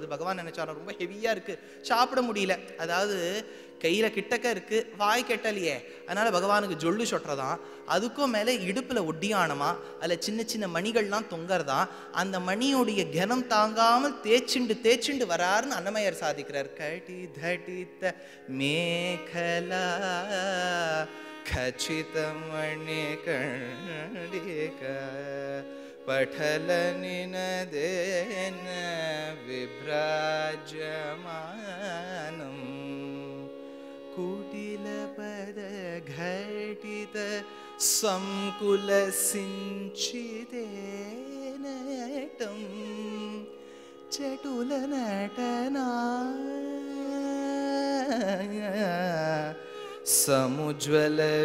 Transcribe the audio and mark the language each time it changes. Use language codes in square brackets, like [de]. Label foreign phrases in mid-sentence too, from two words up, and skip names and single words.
[ta] பகவான் நினைச்சாலும் ரொம்ப ஹெவியாக இருக்குது, சாப்பிட முடியல. அதாவது கையில் கிட்டக்க இருக்குது, வாய் கெட்டலையே, அதனால் பகவானுக்கு ஜொல்லு சொட்டுறதான். அதுக்கும் மேலே இடுப்பில் ஒட்டியானமா, அதில் சின்ன சின்ன மணிகள்லாம் தொங்கறதான். அந்த மணியோடைய கனம் தாங்காமல் தேய்ச்சிண்டு வராருன்னு அன்னமையர் சாதிக்கிறார். [sa] कटि तटघटित मेखला खचितमणि कर्णिक पठल निनदेन विभ्राजमानं कुटिलपद घटित संकुल सिंचितेनटं चटुल नटना समुज्वल